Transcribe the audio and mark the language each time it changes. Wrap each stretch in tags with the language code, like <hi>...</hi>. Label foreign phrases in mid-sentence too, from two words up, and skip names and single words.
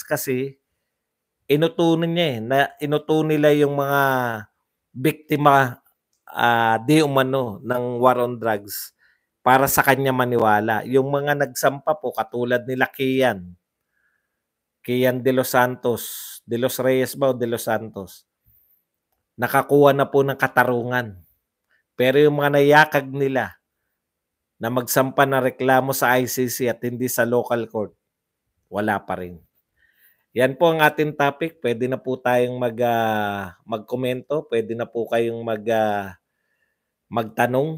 <tl>Kasi inutunan niya, inuto nila yung mga biktima, di umano ng</tl> <en>war on drugs</en> <tl>para sa kanya maniwala. Yung mga nagsampa po katulad nila Kian De Los Santos, De Los Reyes ba o De Los Santos, nakakuha na po ng katarungan. Pero yung mga nayakag nila na magsampa ng reklamo sa ICC at hindi sa</tl> <en>local court,</en> <tl>wala pa rin. Yan po ang ating topic. Pwede na po tayong magkomento. Pwede na po kayong magtanong.</tl>